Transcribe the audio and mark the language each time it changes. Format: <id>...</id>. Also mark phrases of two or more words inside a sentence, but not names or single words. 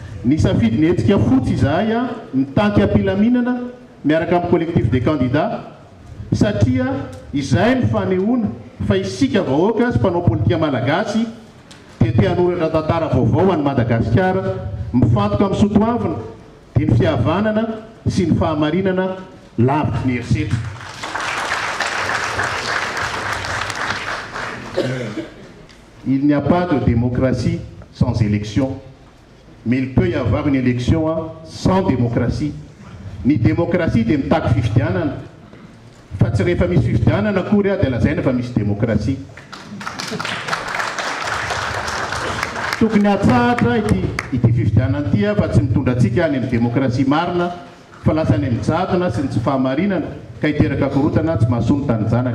<mg>Ny safidy ny hetsika fotsy izahay a mitanky ampilaminana miaraka amin'ny</mg> <fr>collectif des candidats</fr> <mg>satria izahay ny fanehoana fa isika vahoaka sy mpanao politika malagasy dia te hanoratra tantara vaovao any Madagasikara mifantoka amin'ny soatoavina dia ny fihavanana sy ny fahamarinana lavitry ny herisetra.</mg> <fr>Il n'y a pas de démocratie sans élection, mais il peut y avoir une élection sans démocratie.</fr> <mg>Ni démocratie de mitaky fifidianana fa tsy rehefa misy fifidianana akory dia lazaina fa misy démocratie. Tokony hatsahatra ity fifidianana ity fa tsy mitondra antsika any amin'ny démocratie marina fa lasa any amin'ny jadona sy ny tsy fahamarinana ka hiteraka korotana tsy mahasono tany janaka.</mg>